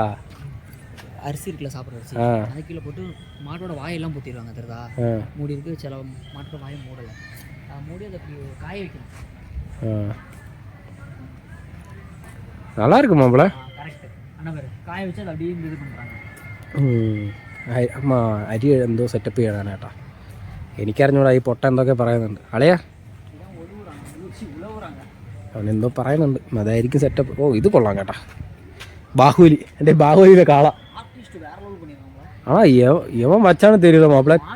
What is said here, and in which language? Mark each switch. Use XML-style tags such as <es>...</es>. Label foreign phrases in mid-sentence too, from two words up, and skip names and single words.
<ta>அரிசி இருக்குல்ல, சாப்பிட்ற அரிசி, அது கீழே போட்டு மாட்டோட வாயெல்லாம் போட்டிடுவாங்க. தெரியுதா? மூடி இருக்கு. சில மாட்டோட வாயை மூடலை, மூடி அதை அப்படி காய வைக்கணும். நல்லா இருக்கு மாப்பிள்ள. கரெக்ட். ஆனால் பேர் காய வச்சு அதை அப்படியே இது பண்ணுறாங்க.</ta> <ml>അമ്മ അരി എന്തോ സെറ്റപ്പ് ചെയ്യണം കേട്ടാ. എനിക്കറിഞ്ഞൂടാ, ഈ പൊട്ട എന്തൊക്കെ പറയുന്നുണ്ട്. അളയാ അവനെന്തോ പറയുന്നുണ്ട്, അതായിരിക്കും സെറ്റപ്പ്. ഓ ഇത് കൊള്ളാം കേട്ടാ. ബാഹുബലി, എൻ്റെ ബാഹുബലിയിലെ കാള. ഇവൻ വച്ചാണ് തരുക മാപ്പിള.</ml>